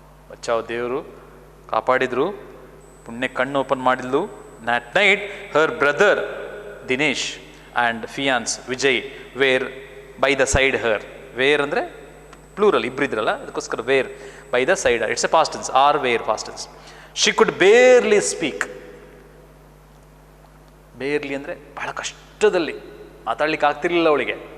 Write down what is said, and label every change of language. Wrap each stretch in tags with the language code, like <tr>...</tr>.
<kn>ಬಚಾವ್, ದೇವರು ಕಾಪಾಡಿದ್ರು, ಪುಣ್ಯ ಕಣ್ಣು ಓಪನ್ ಮಾಡಿದ್ಲು.</kn> <en>That night, her brother Dinesh and fiance Vijay were by the side her.</en> <kn>Were ಅಂದರೆ ಪ್ಲೂರಲ್, ಇಬ್ಬರಿದ್ರಲ್ಲ, ಅದಕ್ಕೋಸ್ಕರ wear,</kn> <en>By the side. It's a past tense, or were past tense. She could barely speak.</en> <kn>Barely ಅಂದರೆ ಬಹಳ ಕಷ್ಟದಲ್ಲಿ, ಮಾತಾಡ್ಲಿಕ್ಕೆ ಆಗ್ತಿರ್ಲಿಲ್ಲ ಅವಳಿಗೆ.</kn>